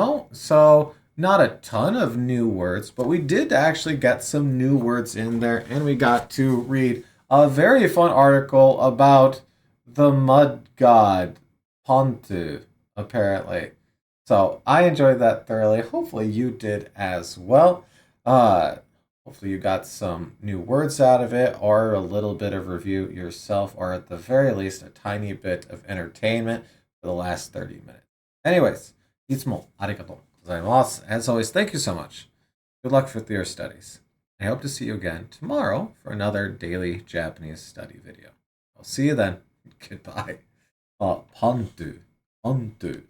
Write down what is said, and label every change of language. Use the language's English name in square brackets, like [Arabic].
[English] So not a ton of new words, but we did actually get some new words in there, and we got to read a very fun article about the mud god Pontu, apparently. So I enjoyed that thoroughly. Hopefully you did as well. Hopefully you got some new words out of it, or a little bit of review yourself, or at the very least a tiny bit of entertainment for the last 30 minutes. [Japanese] Anyways, いつもありがとうございます. [English] As always, thank you so much. Good luck with your studies. I hope to see you again tomorrow for another daily Japanese study video. I'll see you then. Goodbye. パントゥ。